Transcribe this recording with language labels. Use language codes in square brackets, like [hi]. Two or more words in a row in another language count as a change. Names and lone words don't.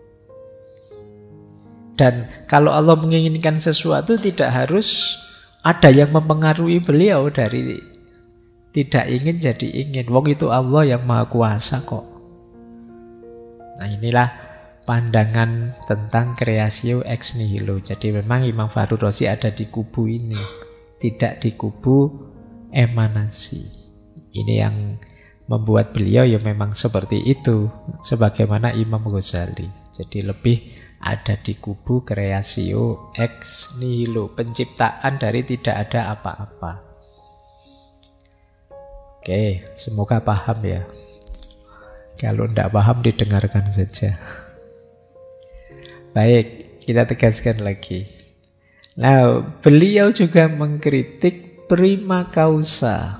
[id] Dan kalau Allah menginginkan sesuatu tidak harus ada yang mempengaruhi beliau dari tidak ingin jadi ingin. Wong itu Allah yang maha kuasa kok. Nah inilah pandangan tentang [la] creatio ex nihilo. [id] Jadi memang Imam Fahru Razi ada di kubu ini, tidak di kubu emanasi. Ini yang membuat beliau memang seperti itu, sebagaimana Imam Ghazali. Jadi lebih ada di kubu [la] creatio ex nihilo, [id] penciptaan dari tidak ada apa-apa. Oke, semoga paham ya. Kalau tidak paham didengarkan saja. Baik, kita tegaskan lagi. Nah, beliau juga mengkritik [la] prima causa.